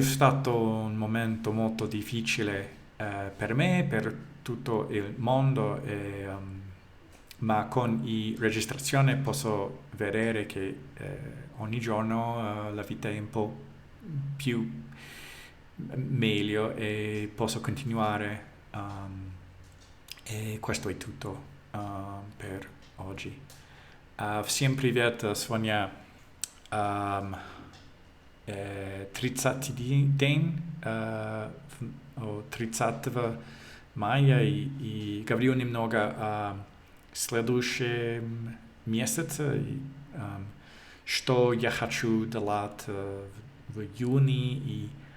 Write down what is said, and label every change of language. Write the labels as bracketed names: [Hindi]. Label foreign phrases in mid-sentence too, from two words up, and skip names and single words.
[Italian] stato un momento molto difficile per me, per tutto il mondo ma con la registrazione posso vedere che ogni giorno la vita è un po' più meglio e posso continuare e questo è tutto per oggi. [Russian] Всем привет, сегодня 30 день 30 мая и говорю немного о следующем месяце, что я хочу делать в июне